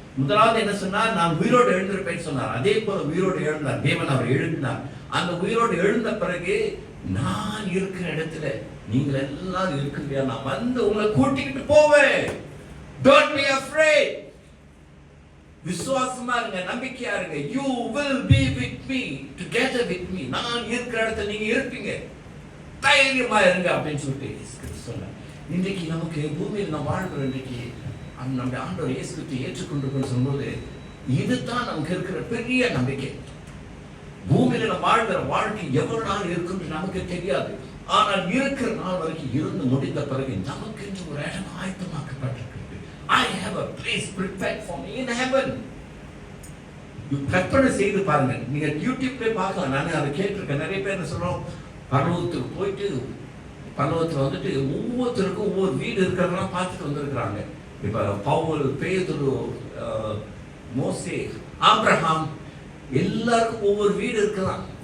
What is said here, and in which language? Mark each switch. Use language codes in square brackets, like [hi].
[ta] முதலாவது என்ன சொன்னார்? நான் உயிரோடு எழுந்திருப்பேன் சொன்னார். அதே போல உயிரோடு எழுந்தார். தேவன் அவர் எழுதினார். அந்த உயிரோடு எழுந்த பிறகு நான் இருக்கிற இடத்துல நீங்கள் எல்லாரும் இருக்கிறீங்க, நான் வந்து உங்களை கூட்டிக்கிட்டு போவேன். [en] Don't be afraid. [ta] விசுவாசமா இருங்க, நம்பிக்கையா இருங்க. [en] You will be with me, together with me. [ta] நான் இருக்கிற இடத்துல நீங்க இருப்பீங்க, தைரியமா இருங்க அப்படின்னு சொல்லிட்டு சொன்னார். இன்றைக்கு நமக்கு பூமியில் நம்ம வாழ்கிற இன்றைக்கு நம்முடைய ஆண்டவர் இயேசு கிறிஸ்துவை ஏற்றுக்கொண்டு சொல்லும்போது இதுதான் நமக்கு இருக்கிற பெரிய நம்பிக்கை. பூமியில நம்ம வாழ்கிற வாழ்க்கை எவ்வளவு நாள் இருக்குன்னு நமக்கு தெரியாது. ஆனால் இருக்கிற நாள் வரைக்கும் இருந்து முடிந்த பிறகு நமக்கு என்று ஒரு இடம் ஆயத்தமாக்கப்பட்டிருக்கிறது. [en] I have a place prepared for me in heaven. [ta] கற்பனை செய்து பாருங்க. நீங்க யூடியூப்ல பார்க்கலாம். நான் அதை கேட்டிருக்கேன். நிறைய பேர் என்ன சொல்றோம், பரலோகத்துக்கு போயிட்டு பரலோகத்துல வந்துட்டு ஒவ்வொருத்தருக்கும் ஒவ்வொரு வீடு இருக்கிறதெல்லாம் பார்த்துட்டு வந்திருக்கிறாங்க. இப்ப பவுல், பேதுரு, மோசே, ஆபிரகாம் எல்லாருக்கும் ஒவ்வொரு வீடு இருக்கலாம்.